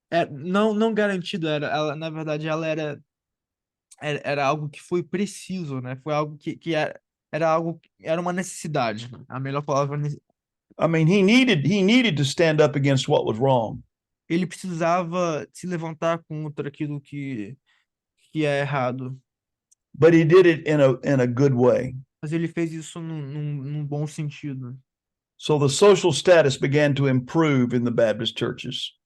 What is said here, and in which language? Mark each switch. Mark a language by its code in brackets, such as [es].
[pt] Não garantida, na verdade, ela era algo que foi preciso, né? Foi algo que era uma necessidade. A melhor palavra. [en] I mean, he needed to stand up against what was wrong. [pt] Ele precisava se levantar contra aquilo que é errado. [en] But he did it in a good way. [pt] Mas ele fez isso num bom sentido. [en] So the social status began to improve in the Baptist churches.